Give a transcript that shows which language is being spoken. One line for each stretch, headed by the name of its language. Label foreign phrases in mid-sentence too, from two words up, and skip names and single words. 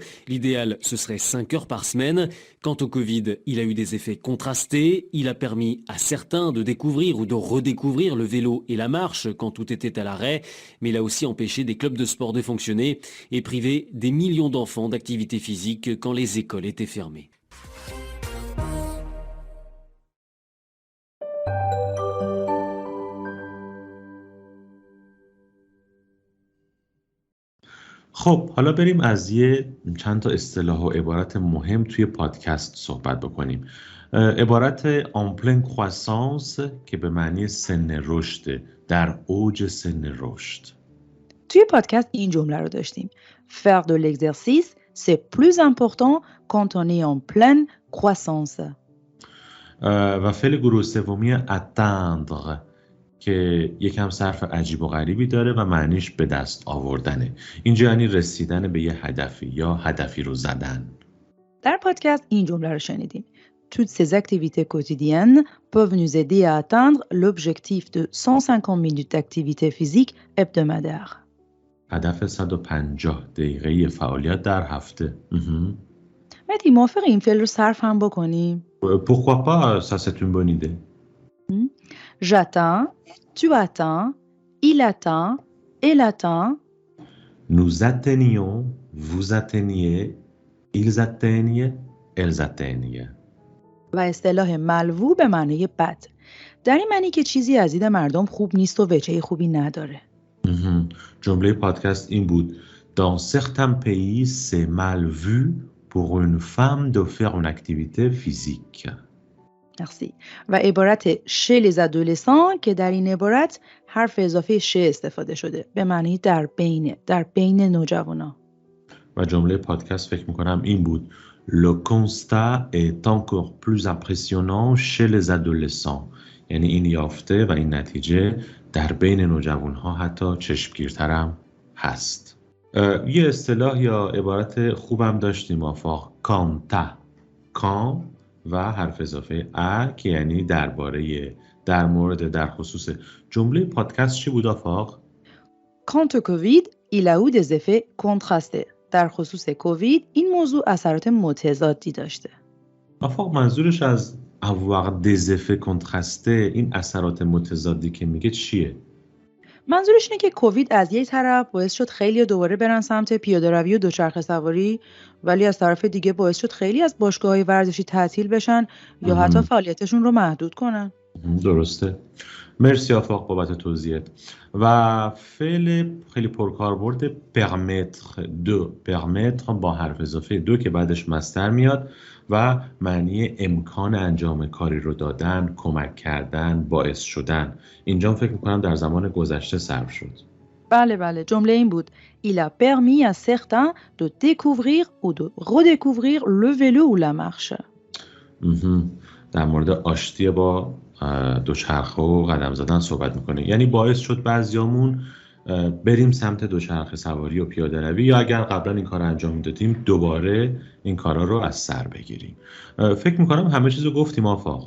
French: L'idéal, ce serait 5 heures par semaine. Quant au Covid, il a eu des effets contrastés. Il a permis à certains de découvrir ou de redécouvrir le vélo et la marche quand tout était à l'arrêt. Mais il a aussi empêché des clubs de sport de fonctionner et privé des millions d'enfants d'activité physique quand les écoles étaient fermées.
Persian: خب حالا بریم از چند تا اصطلاح و عبارت مهم توی پادکست صحبت بکنیم. عبارت
French: en pleine croissance
Persian: که به معنی سن رشد، در اوج سن رشد. توی پادکست این جمله رو داشتیم.
French: Faire de l'exercice, c'est plus important quand on est en pleine croissance.
Persian: و فعل گروه سومی atteindre که یکم صرف عجیب و غریبی داره و معنیش به دست آوردنه. اینجا یعنی رسیدن به یه هدفی یا هدفی رو زدن. در پادکست این جمله رو شنیدیم.
French: Toutes ces activités quotidiennes peuvent nous aider à atteindre l'objectif de 150 minutes d'activité physique hebdomadaire.
Persian: هدف 150 دقیقه فعالیت در هفته. مهدی موافقی این فعل رو صرف هم بکنیم؟
French: Pourquoi pas, ça c'est une bonne idée. J'atteins, tu atteins, il atteint, elle atteint. Nous atteignons, vous atteignez, ils atteignent, elles atteignent.
Persian: و اصطلاح
French: mal vu
Persian: به معنی بد. در این معنی که چیزی از دید مردم خوب نیست و وجه خوبی نداره. جمله پادکست این بود.
French: Dans certains pays, c'est mal vu pour une femme de faire une activité physique. Merci.
Persian: و عبارت
French: chez les adolescents
Persian: که در این عبارت حرف اضافه chez استفاده شده به معنی در بین نوجوانا. و جمله پادکست فکر میکنم این بود.
French: Le constat est encore plus impressionnant chez les adolescents.
Persian: یعنی این یافته و این نتیجه در بین نوجوانها حتی چشمگیرترم هست. یه اصطلاح یا عبارت خوبم داشتیم آفاق.
French: quant à.
Persian: کان و حرف اضافه ا که یعنی در مورد در خصوص. جمله پادکست چی بود آفاق؟
French: Quant au Covid, il a eu des effets contrastés.
Persian: در خصوص کووید این موضوع اثرات متضادی داشته. آفاق منظورش از
French: avoir des effets contrastés
Persian: این اثرات متضادی که میگه چیه؟ منظورش اینه که کووید از یک طرف باعث شد خیلی دوباره برن سمت پیاده‌روی و دوچرخه سواری، ولی از طرف دیگه باعث شد خیلی از باشگاه‌های ورزشی تعطیل بشن یا حتی فعالیتشون رو محدود کنن. درسته. مرسی آفاق بابت توضیحت. و فعل خیلی پرکاربرد permettre با حرف اضافه دو که بعدش مصدر میاد و معنی امکان انجام کاری رو دادن، کمک کردن، باعث شدن. اینجا فکر میکنم در زمان گذشته صرف شد. بله جمله این بود.
French: Il a permis à certains de découvrir ou de redécouvrir le vélo ou la marche.
Persian: در مورد آشتی با دوچرخه و قدم زدن صحبت میکنه. یعنی باعث شد بعضیامون بریم سمت دوچرخه سواری و پیاده روی یا اگر قبلا این کار انجام میدادیم دوباره این کارا رو از سر بگیریم. فکر میکنم همه چیزو گفتیم آفاق.